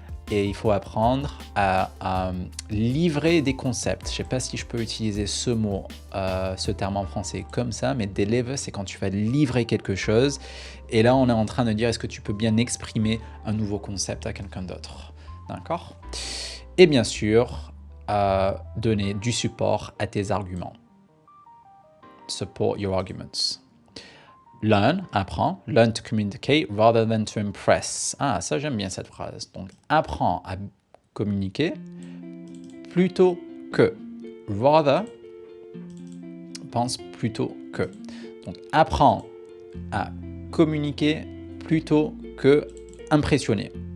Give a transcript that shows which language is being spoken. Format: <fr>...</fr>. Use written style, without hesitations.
<fr>et il faut apprendre à livrer des concepts. Je ne sais pas si je peux utiliser ce mot, ce terme en français comme ça, mais deliver, c'est quand tu vas livrer quelque chose. Et là, on est en train de dire, est-ce que tu peux bien exprimer un nouveau concept à quelqu'un d'autre? D'accord? Et bien sûr, donner du support à tes arguments.</fr> <en>Support your arguments. Learn, apprends. Learn to communicate rather than to impress.</en> <fr>Ah, ça j'aime bien cette phrase. Donc, apprends à communiquer plutôt que. Rather, pense plutôt que. Donc, apprends à communiquer plutôt que impressionner.</fr>